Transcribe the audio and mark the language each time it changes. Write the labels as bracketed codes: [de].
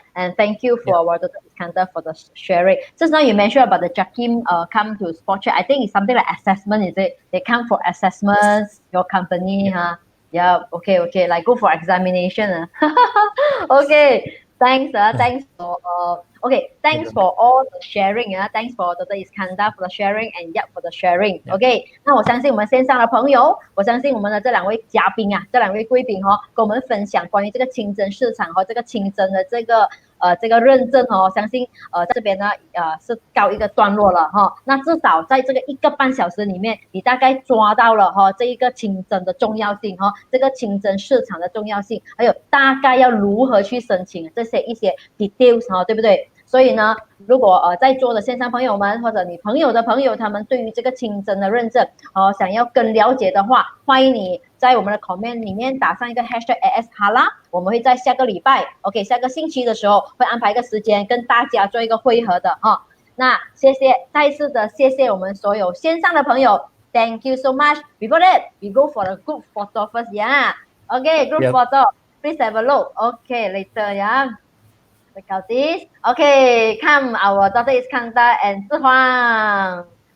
[en] And thank you for our Dr. Iskandar for the sharing. Just now you mentioned about the JAKIM come to spot check. I think it's something like assessment, is it? They come for assessments, your company, Yeah, okay, like go for examination. Okay. Thanks for thanks for all the sharing. Thanks for Dr. Iskandar for the sharing and Yap for the sharing. [zh] OK， 那我相信我们线上的朋友，我相信我们的这2位嘉宾这2位贵宾跟我们分享关于这个清真市场和这个清真的这个认证相信在这边呢是告一个段落了那至少在这个1个半小时里面，你大概抓到了这一个清真的重要性这个清真市场的重要性，还有大概要如何去申请这些一些 details 对不对？所以呢，如果在座的线上朋友们或者你朋友的朋友，他们对于这个清真的认证想要更了解的话，欢迎你在我们的 comment 里面打上一个 #ASHalal， 我们会在下个礼拜 OK 下个星期的时候会安排一个时间跟大家做一个会合的那谢谢，再次的谢谢我们所有线上的朋友 ， [en] Thank you so much. Before that, we go for a group photo first, OK, group photo. Please have a look. OK, later, Check out this. OK, come our Dr. Iskandar and Hwang.